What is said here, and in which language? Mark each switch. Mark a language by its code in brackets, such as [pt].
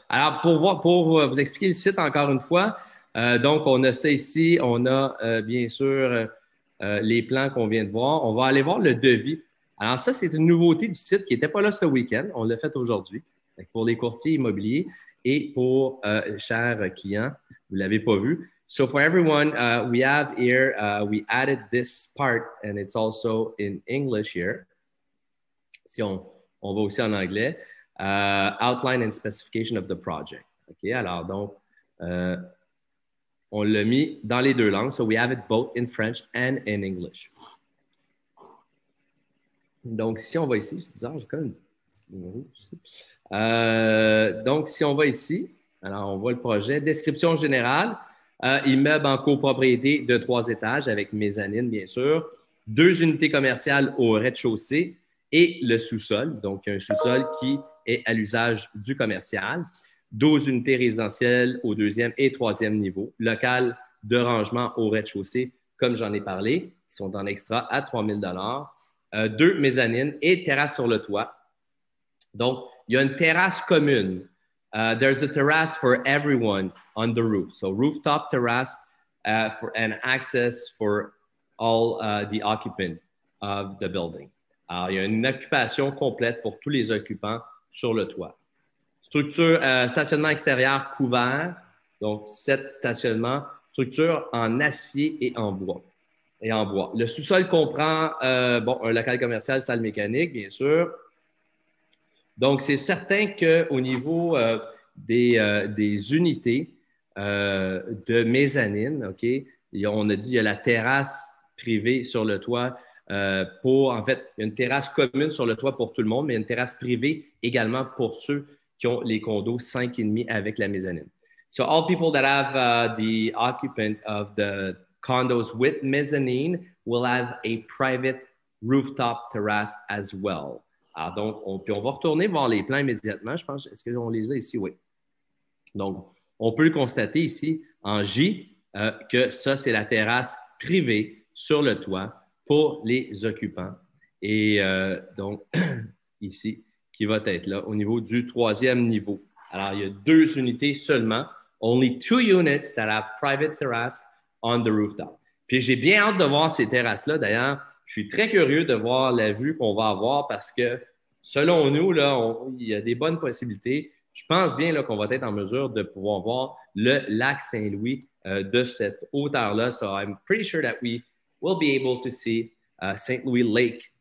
[fr] Alors, pour vous expliquer le site encore une fois, donc on a ça ici, on a bien sûr les plans qu'on vient de voir. On va aller voir le devis. Alors ça, c'est une nouveauté du site qui n'était pas là ce week-end. On l'a fait aujourd'hui pour les courtiers immobiliers et pour chers clients. Vous ne l'avez pas vu. [en] So for everyone, we have here, we added this part and it's also in English here. [fr] Si on va aussi en anglais. [en] Outline and specification of the project. [fr] OK, alors donc, on l'a mis dans les deux langues. [en] So we have it both in French and in English. [fr] Donc, si on va ici, c'est bizarre, j'ai quand même une petite ligne rouge ici. Donc, si on va ici, alors on voit le projet. Description générale. Immeuble en copropriété de 3 étages avec mezzanine, bien sûr. 2 unités commerciales au rez-de-chaussée et le sous-sol. Donc, un sous-sol qui est à l'usage du commercial. 12 unités résidentielles au 2e et 3e niveau. Local de rangement au rez-de-chaussée, comme j'en ai parlé, qui sont en extra à 3 000 $. 2 mezzanines et terrasse sur le toit. Donc, il y a une terrasse commune. [en] There's a terrace for everyone on the roof. So rooftop terrace and access for all the occupants of the building. [fr] Alors, il y a une occupation complète pour tous les occupants sur le toit. Structure, stationnement extérieur couvert. Donc, 7 stationnements. Structure en acier et en bois. Le sous-sol comprend un local commercial, salle mécanique, bien sûr. Donc, c'est certain qu'au niveau des unités de mezzanine, OK, on a dit qu'il y a la terrasse privée sur le toit en fait, il y a une terrasse commune sur le toit pour tout le monde, mais il y a une terrasse privée également pour ceux qui ont les condos 5,5 avec la mezzanine. [en] So, all people that have the occupant of the condos with mezzanine will have a private rooftop terrace as well. [fr] Alors donc, on va retourner voir les plans immédiatement, je pense. Est-ce qu'on les a ici? Oui. Donc, on peut le constater ici en J que ça, c'est la terrasse privée sur le toit pour les occupants. Et donc, ici, qui va être là au niveau du 3e niveau. Alors, il y a 2 unités seulement. [en] Only 2 units that have private terrace on the rooftop. [fr] Puis, j'ai bien hâte de voir ces terrasses-là. D'ailleurs, je suis très curieux de voir la vue qu'on va avoir parce que, selon nous, là, il y a des bonnes possibilités. Je pense bien là, qu'on va être en mesure de pouvoir voir le lac Saint-Louis de cette hauteur-là. [en] So I'm pretty sure that we will be able to see St. Louis Lake